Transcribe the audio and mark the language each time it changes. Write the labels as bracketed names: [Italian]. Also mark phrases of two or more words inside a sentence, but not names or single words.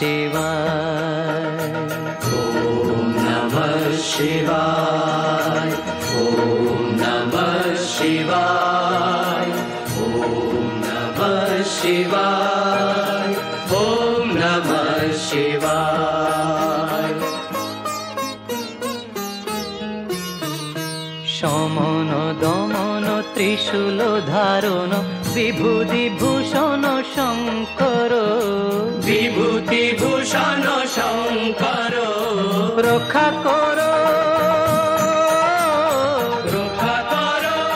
[Sanskrit] शिवाय, ओम नमः शिवाय, ओम नमः शिवाय, ओम नमः शिवाय, ओम नमः शिवाय। [Bangla] সমন দমন ত্রিশূল ধারণ বিভূতি ভূষণ শঙ্কর, বিভূতি ভূষণ শঙ্কর, রক্ষা কর, রক্ষা কর,